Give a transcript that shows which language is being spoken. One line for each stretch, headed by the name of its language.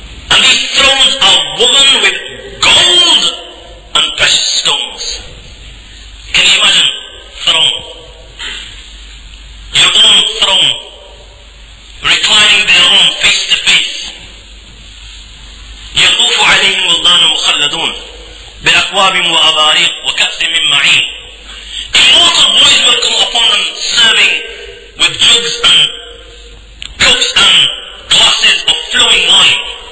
English: And these thrones are woven with gold and precious stones. Can you imagine? Throne. Your own throne. Reclining their own face to face.
Arabic: يطوف عليهم ولدان مخلدون بأكواب وأباريق وكأس من معين.
English: Immortal boys will come upon them serving with jugs and cups and glasses of flowing wine.